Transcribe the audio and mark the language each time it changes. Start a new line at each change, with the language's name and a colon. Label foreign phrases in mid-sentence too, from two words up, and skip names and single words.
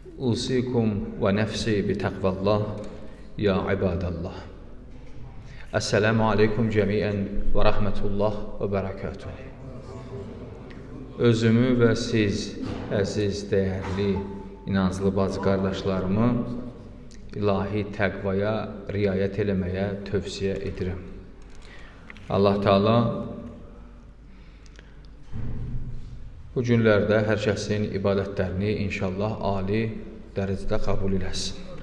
Arabic: أوصيكم ونفسي بتقوى الله يا عباد الله. السلام عليكم جميعا ورحمة الله وبركاته.
Azerbaijani: Özümü və siz, əziz, dəyərli, inanclı bacı qardaşlarımı ilahi təqvaya riayət eləməyə tövsiyə edirəm. Allah Teala bu günlərdə hər kəsin ibadətlərini inşallah ali dərəcədə qəbul eləsin.